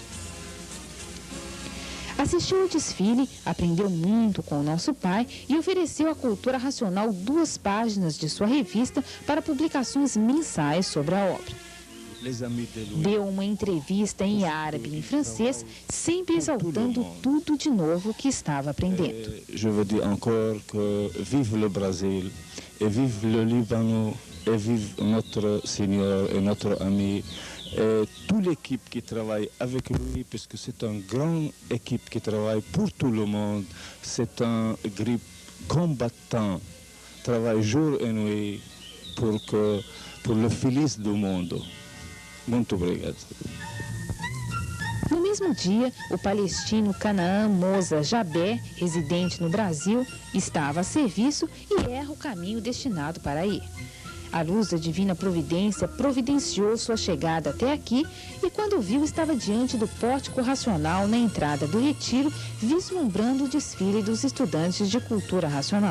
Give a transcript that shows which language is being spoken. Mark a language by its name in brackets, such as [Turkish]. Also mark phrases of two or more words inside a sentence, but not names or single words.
[Portuguese] Assistiu ao desfile, aprendeu muito com o nosso pai e ofereceu à Cultura Racional 2 páginas de sua revista para publicações mensais sobre a obra. Deu uma entrevista em árabe e em francês, sempre exaltando tudo de novo que estava aprendendo. [French] Je veux dire encore que vive le Brésil et vive le Liban et vive notre Seigneur et notre ami et toute l'équipe qui travaille avec lui, parce que c'est une grande équipe qui travaille pour tout le monde. C'est un groupe combattant, travaille jour et nuit pour le [Portuguese] feliz do mundo. Muito obrigado. No mesmo dia, o palestino Canaã Moza Jabé, residente no Brasil, estava a serviço e erra o caminho destinado para ir. A luz da divina providência providenciou sua chegada até aqui e, quando viu, estava diante do pórtico racional na entrada do retiro, vislumbrando o desfile dos estudantes de cultura racional.